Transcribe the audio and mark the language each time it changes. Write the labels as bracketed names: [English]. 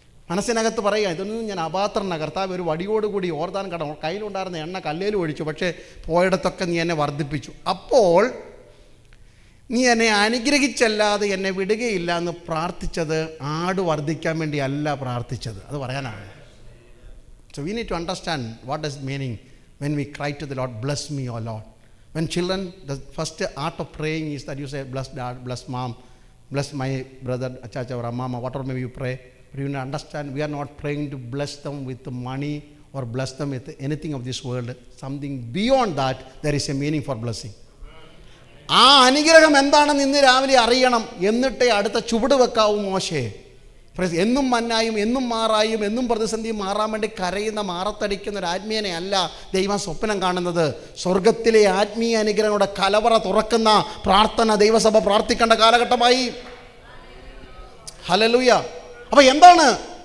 [Malayalam] മനസ്സിനകത്ത് പറയുക, ഇതൊന്നും ഞാൻ അപാത്രന. കർത്താവ് ഒരു വടിയോടുകൂടി ഓർദാൻ കടം കയ്യിലുണ്ടായിരുന്ന എണ്ണ കല്ലേലും ഒഴിച്ചു, പക്ഷേ പോയിടത്തൊക്കെ നീ എന്നെ വർദ്ധിപ്പിച്ചു. അപ്പോൾ നീ എന്നെ അനുഗ്രഹിച്ചല്ലാതെ എന്നെ വിടുകയില്ല എന്ന് പ്രാർത്ഥിച്ചത് ആട് വർദ്ധിക്കാൻ വേണ്ടി അല്ല പ്രാർത്ഥിച്ചത്. അത് പറയാനാണ്. [English] So we need to understand what does it meaning when we cry to the Lord, bless me, O Lord. When children, the first art of praying is that you say, bless dad, bless mom, bless my brother, achacha or mama, whatever maybe you pray. But you need to understand, we are not praying to bless them with money or bless them with anything of this world. Something beyond that, there is a meaning for blessing. [Malayalam] ആ അനുഗ്രഹം എന്താണെന്ന് ഇന്ന് രാവിലെ അറിയണം. എന്നിട്ടേ അടുത്ത ചുവട് വെക്കാവും മോശയെ. എന്നും മന്നായും എന്നും മാറായും എന്നും പ്രതിസന്ധിയും മാറാൻ വേണ്ടി കരയുന്ന മാറത്തടിക്കുന്ന ഒരു ആത്മീയനെ അല്ല ദൈവം സ്വപ്നം കാണുന്നത്. സ്വർഗത്തിലെ ആത്മീയ അനുഗ്രഹങ്ങളുടെ കലവറ തുറക്കുന്ന പ്രാർത്ഥന ദൈവസഭ പ്രാർത്ഥിക്കേണ്ട കാലഘട്ടമായി. ഹല്ലേലൂയ. അപ്പോൾ എന്താണ്?